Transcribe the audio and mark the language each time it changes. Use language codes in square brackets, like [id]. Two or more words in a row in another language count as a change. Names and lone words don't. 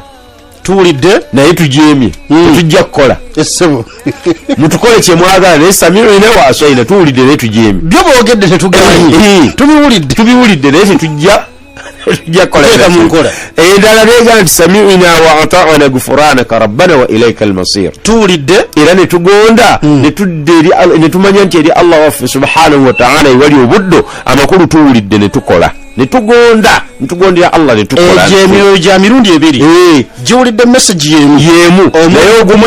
[lg] tuwulidde naye tujeemye tujja kukola essebo mutukole kyemwagala naye [ar] سمعنا وعصينا [lg] tuwulidde naye tujeemye byo boogedde tetugaanyi tubiwulidde naye tetujja kukola mu nkola endala neegamba nti [ar] سمعنا وأطعنا غفرانك ربنا وإليك المصير [lg] tuwulidde era ne tugonda ne tumanya nti eri Allah waffe [ar] سبحانه وتعالى [lg] ewali obuddo amakulu tuwulidde ne tukola netugondera Allah netukola emyoyo gya mirundi 2 giwulidde message yemu naye ogumu